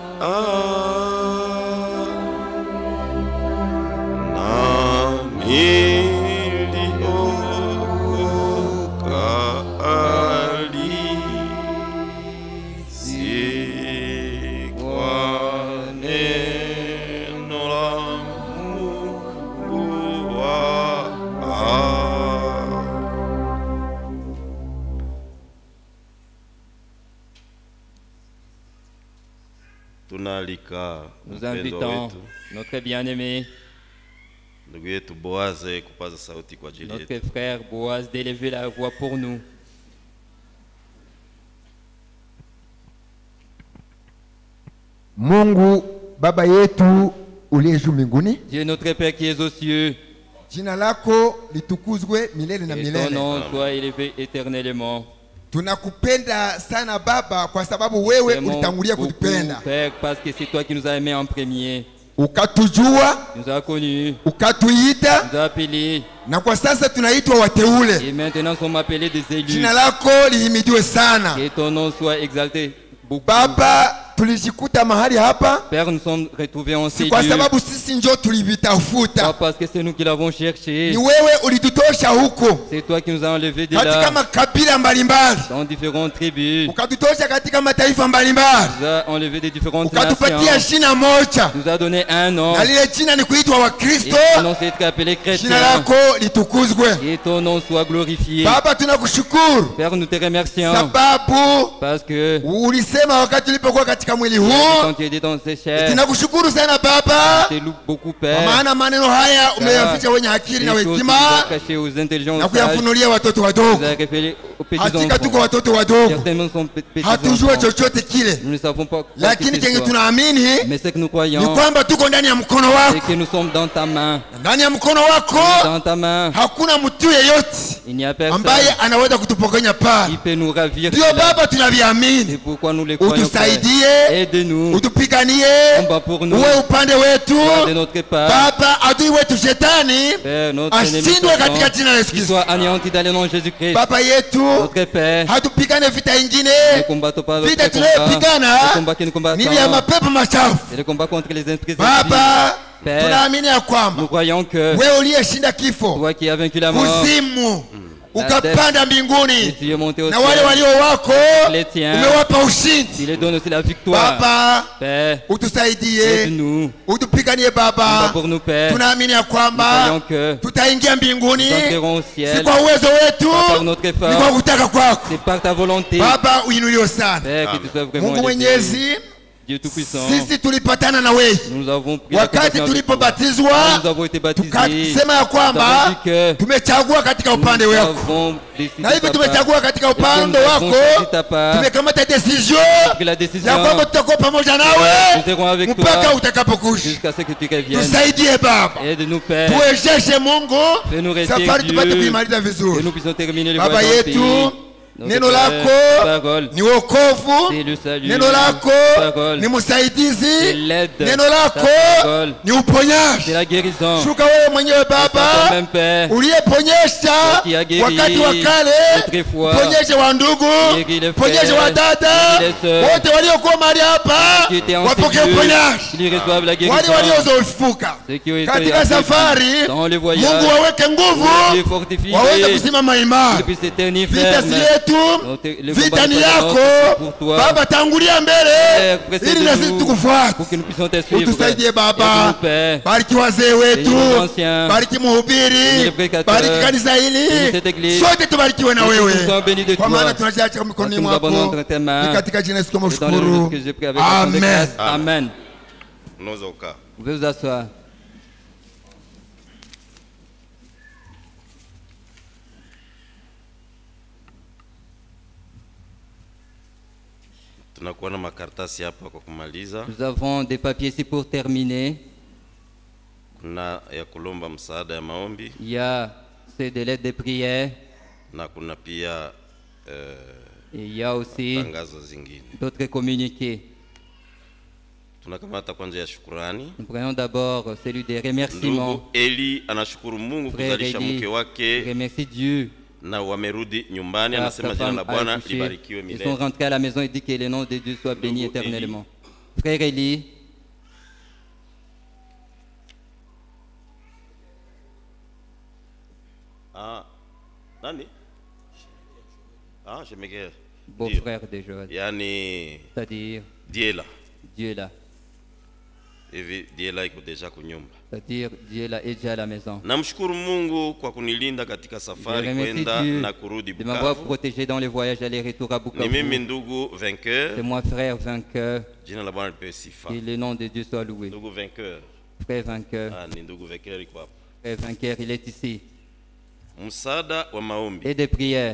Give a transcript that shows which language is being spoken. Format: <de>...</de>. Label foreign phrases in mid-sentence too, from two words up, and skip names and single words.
<sw>na mili okoka alice, kwa neno la Mungu wa</sw> <fr>Nous invitons notre bien-aimé, notre frère Boaz, d'élever la voix pour nous.</fr> <sw>Mungu Baba yetu uliye juu mbinguni,</sw> <fr>Dieu notre Père qui est aux cieux,</fr> <sw>jina lako litukuzwe milele na milele.</sw> <fr>Ton nom soit élevé éternellement.</fr> <sw>Tunakupenda sana Baba kwa sababu wewe ulitangulia kutupenda.</sw> <fr>Père, parce que c'est toi qui nous as aimés en premier.</fr> <sw>ukatujua,</sw> <fr>tu nous as connus,</fr> <sw>ukatuita,</sw> <fr>tu nous as appelés,</fr> <sw>na kwa sasa tunaitwa wateule.</sw> <fr>et maintenant sommes appelés des élus.</fr> <sw>Jina lako lihimidiwe sana.</sw> <fr>Que ton nom soit exalté.</fr> <sw>Baba, tulijikuta mahali hapa,</sw> <fr>Père, nous sommes retrouvés en ces</fr> <sw>si kwa</sw> <fr>lieux,</fr> <sw>sababu sisi ndio tulivitafuta.</sw> <fr>pas parce que c'est nous qui l'avons cherché.</fr> <sw>Ni wewe ulitutosha huko</sw> <fr>C'est toi qui nous as enlevés de</fr> <sw>katika</sw> <fr>là,</fr> <sw>makabila mbalimbali,</sw> <fr>dans différentes tribus.</fr> <sw>ukatutosha katika mataifa mbalimbali,</sw> <fr>Tu nous as enlevés des différentes</fr> <sw>ukatupatia</sw> <fr>nations.</fr> <sw>jina moja,</sw> <fr>Tu nous as donné un nom.</fr> <sw>na lile jina ni kuitwa</sw> <fr>Et</fr> <sw>Wakristo.</sw> <fr>ton nom c'est appelé</fr> <sw>Jina</sw> <fr>chrétien.</fr> <sw>lako litukuzwe.</sw> <fr>Et ton nom soit glorifié.</fr> <sw>Baba, tunakushukuru</sw> <fr>Père, nous te remercions</fr> <sw>sababu</sw> <fr>parce que</fr> <sw>ulisema wakati ulipokuwa katika mwili huu.</sw> <fr>quand tu étais dans ces chairs,</fr> <sw>Tunakushukuru sana Baba,</sw> <fr>tu loue beaucoup,</fr> <sw>kwa</sw> <fr>Père.</fr> <sw>maana maneno haya umeyaficha wenye akili na</sw> <fr>Les choses que tu</fr> <sw>hekima</sw> <fr>as cachées aux intelligents</fr> <sw>na</sw> <fr>sages,</fr> <sw>kuyafunulia watoto</sw> <fr>tu</fr> <sw>wadogo.</sw> <fr>as révélé aux petits</fr> <sw>Hakika tuko</sw> <fr>enfants.</fr> <sw>watoto wadogo,</sw> <fr>Certainement sont petits</fr> <sw>hatujue</sw> <fr>enfants.</fr> <sw>chochote kile,</sw> <fr>Nous ne savons pas quoi que</fr> <sw>lakini</sw> <fr>ce</fr> <sw>kenye</sw> <fr>soit.</fr> <sw>tunaamini</sw> <fr>Mais ce que nous</fr> <sw>ni</sw> <fr>croyons,</fr> <sw>kwamba tuko ndani ya mkono</sw> <fr>c'est</fr> <sw>wako.</sw> <fr>que nous sommes dans ta main.</fr> <sw>Ndani ya mkono wako</sw> <fr>Dans ta main,</fr> <sw>hakuna mtu yeyote</sw> <fr>il n'y a personne</fr> <sw>ambaye anaweza kutupokenya pale.</sw> <fr>qui peut nous ravir.</fr> <sw>Ndio</sw> <fr>de là.</fr> <sw>Baba, tunaviamini.</sw> <fr>C'est pourquoi nous les croyons. Père.</fr> <sw>Utusaidie,</sw> <fr>Aide-nous.</fr> <sw>utupiganie,</sw> <fr>Combat pour nous.</fr> <sw>uwe upande wetu.</sw> <fr>Sois de notre part.</fr> <sw>Baba, adui wetu shetani</sw> <fr>Père, notre ennemi</fr> <sw>ashindwe katika</sw> <fr>Satan,</fr> <sw>jina la Yesu</sw> <fr>qu'il</fr> <sw>Kristo.</sw> <fr>soit anéanti dans le nom de Jésus-Christ.</fr> <sw>Baba yetu,</sw> <fr>Notre Père,</fr> <sw>hatupigane vita</sw> <fr>ne</fr> <sw>ingine.</sw> <fr>combattons pas</fr> <sw>Vita</sw> <fr>notre combat.</fr> <sw>tunayopigana</sw> <fr>Le combat que nous combattons,</fr> <sw>ni ya mapepo machafu.</sw> <fr>c'est le combat contre les esprits</fr> <sw>Baba,</sw> <fr>Père,</fr> <sw>tunaamini ya</sw> <fr>nous</fr> <sw>kwamba</sw> <fr>croyons que</fr> <sw>wewe uliyeshinda kifo,</sw> <fr>toi qui as vaincu la mort,</fr> <sw>kuzimu, ukapanda</sw> <fr>et</fr> <sw>mbinguni,</sw> <fr>tu es monté au</fr> <sw>na wale</sw> <fr>ciel,</fr> <sw>walio wako</sw> <fr>les tiens,</fr> <sw>umewapa</sw> <fr>tu</fr> <sw>ushindi.</sw> <fr>les donnes aussi la victoire.</fr> <sw>Baba,</sw> <fr>Père,</fr> <sw>utusaidie,</sw> <fr>aide-nous,</fr> <sw>utupiganie</sw> <fr>combat</fr> <sw>Baba.</sw> <fr>pour nous, Père.</fr> <sw>Tunaamini ya</sw> <fr>Nous croyons</fr> <sw>kwamba</sw> <fr>que</fr> <sw>tutaingia mbinguni,</sw> <fr>nous entrerons au</fr> <sw>si</sw> <fr>ciel,</fr> <sw>kwa uwezo wetu,</sw> <fr>pas par notre</fr> <sw>ni kwa</sw> <fr>effort,</fr> <sw>kutaka kwako.</sw> <fr>c'est par ta volonté.</fr> <sw>Baba, uinuliwe sana.</sw> <fr>Père, que tu sois vraiment</fr> <sw>Mungu</sw> <fr>élevé.</fr> <sw>Mwenyezi,</sw> <fr>Dieu Tout-Puissant,</fr> <sw>sisi tulipatana na wewe</sw> <fr>nous avons pris la</fr> <sw>wakati</sw> <fr>conversion avec toi.</fr> <sw>tulipobatizwa,</sw> <fr>Nous avons été baptisés.</fr> <sw>tukasema ya</sw> <fr>Nous avons</fr> <sw>kwamba</sw> <fr>dit que</fr> <sw>tumechagua katika upande</sw> <fr>nous</fr> <sw>wako,</sw> <fr>avons décidé</fr> <sw>na hivi</sw> <fr>ta part.</fr> <sw>tumechagua katika</sw> <fr>Et que</fr> <sw>upande</sw> <fr>nous avons</fr> <sw>wako,</sw> <fr>choisi ta part.</fr> <sw>tumekamata decision</sw> <fr>Pris la décision.</fr> <sw>ya kwamba tutakuwa pamoja nawe</sw> <fr>Nous serons avec</fr> <sw>mpaka</sw> <fr>toi</fr> <sw>utakapokuja.</sw> <fr>jusqu'à ce que tu reviennes.</fr> <sw>Tusaidie Baba,</sw> <fr>Aide-nous, Père,</fr> <sw>tuwezeshe Mungu,</sw> <fr>fais-nous rester</fr> <sw>safari tupate</sw> <fr>Dieu,</fr> <sw>kuimaliza</sw> <fr>que</fr> <sw>vizuri.</sw> <fr>nous puissions terminer le</fr> <sw>Baba</sw> <fr>voyage dans le</fr> <sw>yetu,</sw> <fr>pays. Notre</fr> <sw>neno</sw> <fr>Père,</fr> <sw>lako</sw> <fr>parole,</fr> <sw>ni wokovu,</sw> <fr>c'est le salut.</fr> <sw>neno lako</sw> <fr>Parole,</fr> <sw>ni msaidizi,</sw> <fr>c'est l'aide.</fr> <sw>neno</sw> <fr>Ta</fr> <sw>lako</sw> <fr>parole,</fr> <sw>ni uponyaji.</sw> <fr>c'est la guérison.</fr> <sw>Shuka wewe mwenyewe</sw> <fr>Par</fr> <sw>Baba,</sw> <fr>toi-même, Père,</fr> <sw>uliyeponyesha</sw> <fr>qui a guéri</fr> <sw>wakati wa kale,</sw> <fr>autrefois,</fr> <sw>ponyeshe wa ndugu,</sw> <fr>guéri les</fr> <sw>ponyeshe</sw> <fr>frères,</fr> <sw>wa dada,</sw> <fr>guéri les sœurs,</fr> <sw>wote waliokuwa mahali hapa</sw> <fr>qui étaient en</fr> <sw>wapokee</sw> <fr>ces lieux,</fr> <sw>uponyaji.</sw> <fr>qu'ils reçoivent la</fr> <sw>Wale</sw> <fr>guérison.</fr> <sw>waliozofuka</sw> <fr>Ceux qui ont été</fr> <sw>katika</sw> <fr>affaiblis</fr> <sw>safari,</sw> <fr>dans le voyage,</fr> <sw>Mungu waweke nguvu,</sw> <fr>Dieu fortifie,</fr> <sw>waweze kusimama imara.</sw> <fr>qu'ils puissent se tenir</fr> <sw>Vita si</sw> <fr>fermes.</fr> <sw>yetu,</sw> <fr>Le</fr> <sw>vita</sw> <fr>combat</fr> <sw>ni</sw> <fr>n'est pas</fr> <sw>yako.</sw> <fr>notre, pour toi.</fr> <sw>Baba, tangulia mbele</sw> <fr>Père,</fr> <sw>ili na sisi</sw> <fr>précède-nous</fr> <sw>tukufuate.</sw> <fr>pour que nous puissions te suivre.</fr> <sw>Utusaidie</sw> <fr>Aide-nous,</fr> <sw>Baba,</sw> <fr>Père.</fr> <sw>bariki wazee wetu,</sw> <fr>Bénis les anciens.</fr> <sw>bariki</sw> <fr>Bénis</fr> <sw>mhubiri,</sw> <fr>les prédicateurs.</fr> <sw>bariki kanisa</sw> <fr>Bénis</fr> <sw>hili,</sw> <fr>cette église.</fr> <sw>sote tubarikiwe na</sw> <fr>Que</fr> <sw>wewe,</sw> <fr>nous soyons bénis de</fr> <sw>kwa</sw> <fr>toi.</fr> <sw>maana tunajiacha mikononi</sw> <fr>Nous abandonnons</fr> <sw>mwako.</sw> <fr>entre tes mains.</fr> <sw>Ni katika jina la Yesu</sw> <fr>C'est dans le nom</fr> <sw>tunashukuru.</sw> <fr>que j'ai pris avec la de</fr> <sw>Amen.</sw> <fr>grâce.</fr> <sw>Amen. Unaweza ukaa.</sw> <fr>Vous pouvez vous asseoir.</fr> <sw>Tunakuwa na makaratasi hapa kwa kumaliza.</sw> <fr>Nous avons des papiers ici pour terminer.</fr> <sw>Kuna ya kulomba msaada ya maombi</sw> <fr>Il y a ceux de l'aide de prière.</fr> <sw>na kuna pia</sw> <fr>Et il y a aussi</fr> <sw>tangazo zingine.</sw> <fr>d'autres communiqués.</fr> <sw>Tunakamata kwanza ya shukrani.</sw> <fr>Nous prenons d'abord celui des remerciements.</fr> <sw>Ndugu Eli anashukuru Mungu</sw> <fr>Frère</fr> <sw>kuzalisha</sw> <fr>Eli</fr> <sw>mke wake</sw> <fr>remercie Dieu.</fr> <sw>na wamerudi nyumbani,</sw> <fr>Car</fr> <sw>anasema</sw> <fr>sa</fr> <sw>jina</sw> <fr>femme</fr> <sw>la</sw> <fr>a</fr> <sw>Bwana</sw> <fr>accouché.</fr> <sw>libarikiwe</sw> <fr>Ils sont</fr> <sw>milele.</sw> <fr>rentrés à la maison et dit que le nom de Dieu soit béni</fr> <sw>Ndugu</sw> <fr>éternellement. Frère Eli,</fr> <sw>Nani? Shemekea.</sw> <fr>beau-frère de Joël.</fr> <sw>Yani</sw> <fr>C'est-à-dire</fr> <sw>Diela.</sw> <fr>Dieu est là.</fr> <sw>Hivi Diela iko deja kunyumba.</sw> <fr>C'est-à-dire Dieu est là et déjà à la maison.</fr> <sw>Namshukuru Mungu kwa kunilinda katika</sw> <fr>Je</fr> <sw>safari</sw> <fr>remercie</fr> <sw>kwenda</sw> <fr>Dieu</fr> <sw>na kurudi</sw> <fr>de m'avoir</fr> <sw>Bukavu.</sw> <fr>protégé dans le voyage aller-retour à</fr> <sw>Ni</sw> <fr>Bukavu.</fr> <sw>mimi ndugu vainqueur.</sw> <fr>C'est moi, frère vainqueur.</fr> <sw>Jina la Bwana lipewe sifa.</sw> <fr>Que le nom de Dieu soit loué.</fr> <sw>Ndugu vainqueur.</sw> <fr>Frère vainqueur.</fr> <sw>Ni ndugu vainqueur iko hapa.</sw> <fr>Frère vainqueur, il est ici.</fr> <sw>Msaada wa maombi.</sw> <fr>Et des prières.</fr>